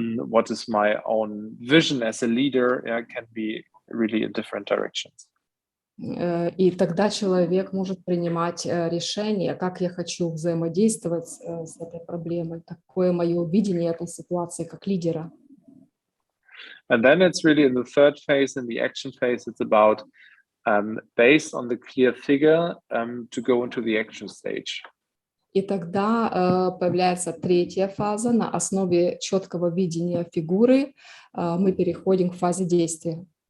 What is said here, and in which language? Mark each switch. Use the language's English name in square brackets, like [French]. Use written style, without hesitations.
[English] what is my own vision as a leader, can be really in different directions. [Russian] И тогда человек может принимать решение, как я хочу взаимодействовать с этой проблемой, какое мое видение этой ситуации как лидера. [English] And then it's really in the third phase, in the action phase, it's about, based on the clear figure, to go into the action stage. [Russian] И тогда появляется третья фаза. На основе четкого видения фигуры мы переходим к фазе действия.